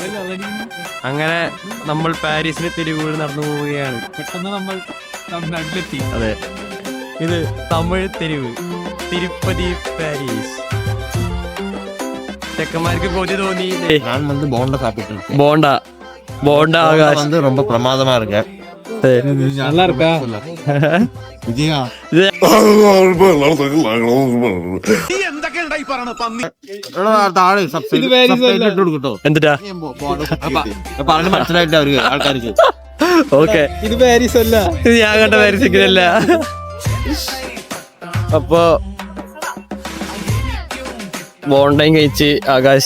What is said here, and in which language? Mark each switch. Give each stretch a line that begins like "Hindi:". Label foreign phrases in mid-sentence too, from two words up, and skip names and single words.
Malayalam: അങ്ങനെ നമ്മൾ പാരീസിന്റെ തെരുവുകൾ നടന്നു പോവുകയാണ്. പെട്ടെന്ന് നമ്മൾ തമിഴ്നാട്ടിലെത്തി. അതെ, ഇത് തമിഴ് തെരുവ്, തിരുപ്പതി പാരീസ്. ചെക്കന്മാർക്ക് കൊതി തോന്നി. ബോണ്ട ആകാശ്
Tamil: ரொம்ப பிரமாதமா இருக்கு. நல்லா இருக்கா?
Malayalam: എന്തിട്ടാ പറഞ്ഞ് മനസ്സിലായിട്ട് അവർക്ക് ആൾക്കാർക്ക്. ഓക്കെ, ഇത് പാരീസ് അല്ല, ഇത് ഞാൻ കണ്ട പാരീസിക്കല്ല. അപ്പൊ ബോണ്ടയും കഴിച്ച് ആകാശ്.